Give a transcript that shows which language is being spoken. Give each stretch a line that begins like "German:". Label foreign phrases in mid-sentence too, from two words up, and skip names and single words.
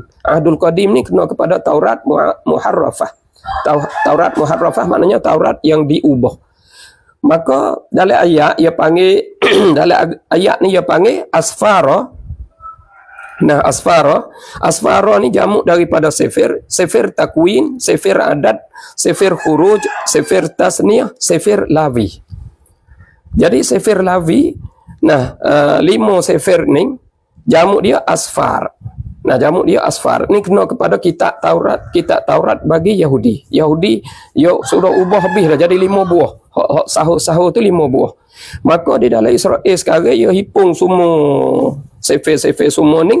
Malay: Ahdul Qadim ni kena kepada Taurat muharrafah. Taurat muharrafah maknanya Taurat yang diubah. Maka dalam ayat dia panggil dalam ayat ni dia panggil asfara. Nah, asfara ni jamak daripada sefir takwin, sefir adad, sefir khuruj, sefir tasniyah, sefir lawi. Jadi sefir lawi, nah 5 sefir ni jamak dia asfar. Nah, jamak dia asfar. Ni kena kepada kitab Taurat bagi Yahudi. Yahudi yo sudah ubah habis dah jadi 5 buah. Hak sahur-sahur tu 5 buah. Maka di dalam Israel sekarang yo hipung semua sefir semua ni.